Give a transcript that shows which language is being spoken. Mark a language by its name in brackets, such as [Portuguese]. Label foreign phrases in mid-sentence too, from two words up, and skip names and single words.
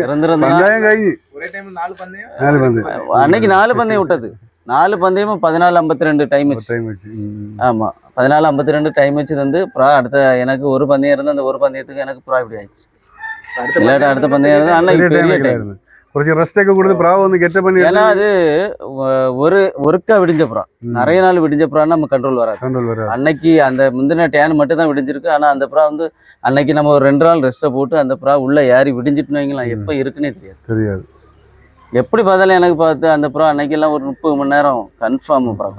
[Tamil] அன்னைக்கு 4 பந்தயம் விட்டது. 4 பந்தயமும் 14:52 டைம் வச்சு. ஆமா, 14:52 டைம் வச்சு வந்து புறா அடுத்த எனக்கு ஒரு பந்தயம் இருந்து அந்த ஒரு பந்தயத்துக்கு எனக்கு புறா இப்படி ஆயிடுச்சு. அடுத்த பந்தயம் இருந்தா அன்னைக்கு பெரிய டைம். [Malayalam] കുറച്ച് റെസ്റ്റ് ഒക്കെ കൊടുത്ത് പ്രാവ് ഒന്ന് ഗെറ്റപ്പ് பண்ணி [Tamil] ஏன்னா அது ஒருக்கா விடிஞ்ச புறா நிறைய நாள் விடிஞ்ச புறான்னா நம்ம கண்ட்ரோல் வராது. அன்னைக்கு அந்த முந்தின டேன் மட்டும் தான் விடிஞ்சிருக்கு. ஆனா அந்த புறா வந்து அன்னைக்கு நம்ம ஒரு 2 நாள் ரெஸ்ட்டை போட்டு அந்த புறா உள்ள ஏறி விடிஞ்சிட்டுன்னு வைங்களேன், எப்போ இருக்குன்னே தெரியாது. எப்படி பார்த்தாலும் எனக்கு பார்த்து அந்த புறா அன்னைக்கெல்லாம் ஒரு 30 மணி நேரம் கன்ஃபார்ம் பறக்கும்.